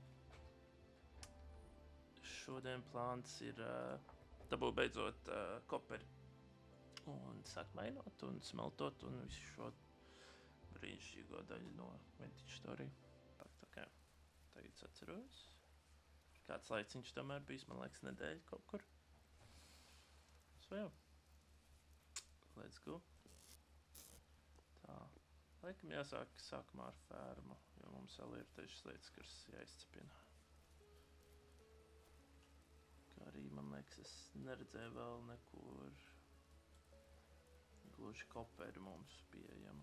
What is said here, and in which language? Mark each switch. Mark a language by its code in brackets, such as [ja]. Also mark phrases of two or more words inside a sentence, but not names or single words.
[lv] Šodien plāns ir dabūt beidzot koperi. Un sākt mainot un smeltot un visu šo brīnišķīgo daļu no Vintage Story. Okay. Tagad atceros. Kāds laiciņš tomēr bijis, man liekas, nedēļa kaut kur. So jau. [en] Let's go. [lv] Tā. Laikam jāsāk sākumā ar fermu, jo mums vēl ir dažas lietas, kas jāizcepina. Kā arī, man liekas, es neredzēju vēl nekur gluži koperi mums pieejamu.